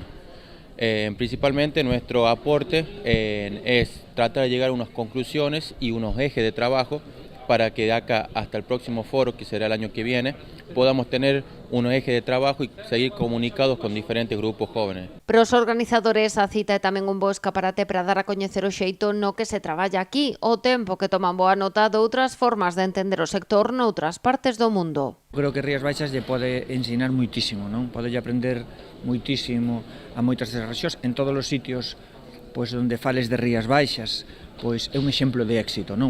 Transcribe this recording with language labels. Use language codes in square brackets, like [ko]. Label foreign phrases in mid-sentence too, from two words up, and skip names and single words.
[es] Principalmente nuestro aporte es tratar de llegar a unas conclusiones y unos ejes de trabajo para que de acá hasta el próximo foro, que será el año que viene, podamos tener unos ejes de trabajo y seguir comunicados con diferentes grupos jóvenes. [gl] Para os organizadores, a cita é tamén un bo escaparate para dar a coñecer o xeito no que se traballa aquí, o tempo que toman boa nota de outras formas de entender o sector noutras partes do mundo. Creo que Rías Baixas lle pode ensinar moitísimo, non? Pode aprender moitísimo a moitas das rexións en todos os sitios pois onde fales de Rías Baixas, pois é un exemplo de éxito, non?